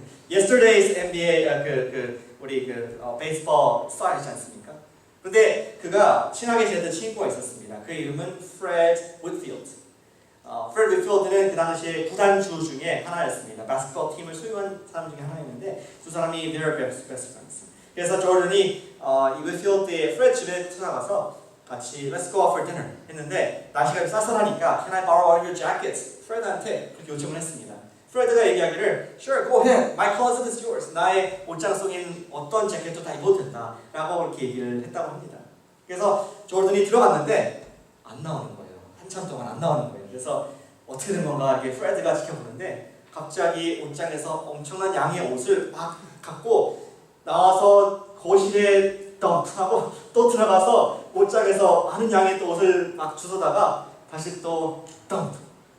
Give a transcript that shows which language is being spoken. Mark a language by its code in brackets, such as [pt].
[ko] Yesterday's NBA 우리 베이스볼 스타이지 않습니까? 근데 그가 친하게 지냈던 친구가 있었습니다. 그 이름은 Fred Whitfield. Fred Whitfield는 그 당시에 구단주 중에 하나였습니다. 바스켓볼 팀을 소유한 사람 중에 하나였는데 두 사람이 [en] they're best friends. [ko] 그래서 조던이 이 Whitfield의 Fred 집에 찾아가서 같이 [en] Let's go out for dinner [ko] 했는데 날씨가 쌀쌀하니까 [en] Can I borrow all your jackets? [ko] Fred한테 그렇게 요청을 했습니다. 프레드가 얘기하기를 [en] Sure, go ahead. My closet is yours. [ko] 나의 옷장 속인 어떤 재킷도 다 입어도 된다 라고 그렇게 얘기를 했다고 합니다. 그래서 조던이 들어갔는데 안 나오는 거예요. 한참 동안 안 나오는 거예요. 그래서 어떻게 된 건가 이렇게 프레드가 지켜보는데 갑자기 옷장에서 엄청난 양의 옷을 막 갖고 나와서 거실에 덤프하고 또 들어가서 옷장에서 많은 양의 또 옷을 막 주워다가 다시 또 덤프.